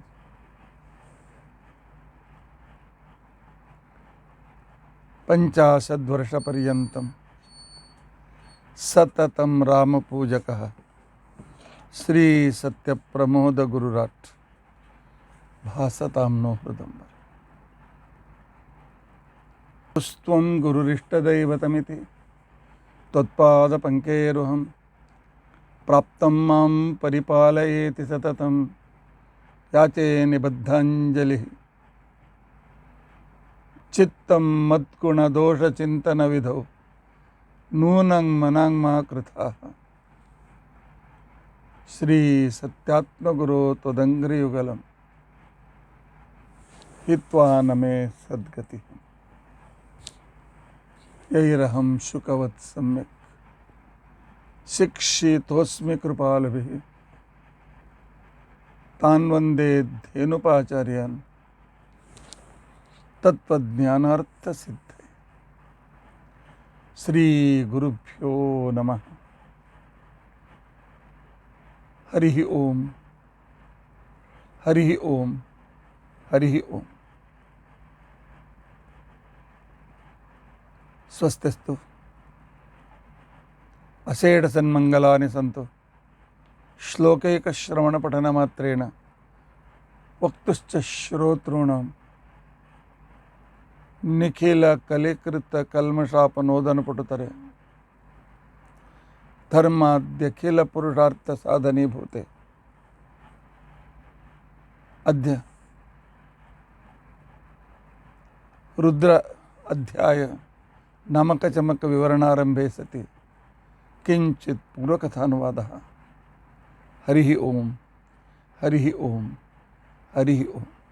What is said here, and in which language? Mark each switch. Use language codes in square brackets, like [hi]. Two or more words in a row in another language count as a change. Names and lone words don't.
[sa] ಪಂಚಾಶದ್ವರ್ಷಪರ್ಯಂತಂ ಸತತಂ ರಾಮಪೂಜಕಃ ಶ್ರೀ ಸತ್ಯಪ್ರಮೋದಗುರುರಾಟ್ ಭಾಸತಾಂ ನೋ ಹೃದಂಬರ. ತ್ವಂ ಗುರುರಿಷ್ಟದೈವತಮಿತಿ ತ್ವತ್ಪಾದಪಂಕೇರುಹಂ ಪ್ರಾಪ್ತಂ ಮಾಂ ಪರಿಪಾಲಯೇತಿ ಸತತಂ ಯಾಚೇ ನಿಬದ್ಧಾಂಜಲಿಃ. ಚಿತ್ತಂ ಮದ್ಗುಣದೋಷಚಿಂತನವಿಧೌ ನೂನಂ ಮನಾಂಗ್ಮಾ ಕೃತಾಃ. ಶ್ರೀ ಸತ್ಯಾತ್ಮಗುರೋ ತ್ವದಂಘ್ರಿಯುಗಲಂ ಹಿತ್ವಾ ನಮೇ ಸದ್ಗತಿ. ಯೈರಹಂ ಶುಕವತ್ ಸಮ್ಯಕ್ ಶಿಕ್ಷಿತೋಸ್ಮಿ ಕೃಪಾಲುಭಿಃ ತಾನ್ ವಂದೇ ಧೇನುಪಾಚಾರ್ಯಾನ್ ತತ್ವಜ್ಞಾನಾರ್ಥಸಿದ್ಧೇ. ಶ್ರೀ ಗುರುಭ್ಯೋ ನಮಃ. ಹರಿ ಓಂ ಹರಿ ಓಂ ಹರಿ ಓಂ. ಸ್ವಸ್ತಿಸ್ತು ಅಷೇಢ ಸನ್ಮಂಗಲಾನಿ ಸಂತು ಶ್ಲೋಕೈಕಶ್ರವಣಪಠನಮಾತ್ರೇಣ ವಕ್ತುಶ್ಚ ಶ್ರೋತॄಣಾಂ ನಿಖಿಲ ಕಲಿಕೃತ ಕಲ್ಮಷಾಪನೋದನಪಟುತರೆ ಧರ್ಮಾದ್ಯಖಿಲ ಪುರುಷಾರ್ಥ ಸಾಧನೀಭೂತೆ. ಅದ್ಯ ರುದ್ರ ಅಧ್ಯಾಯ ನಾಮಕ ಚಮಕ ವಿವರಣಾರಂಭೆ ಸತಿ ಕಿಂಚಿತ್ ಪೂರ್ವಕಥಾನುವಾದಃ. ಹರಿ ಓಂ ಹರಿ ಓಂ ಹರಿ ಓಂ.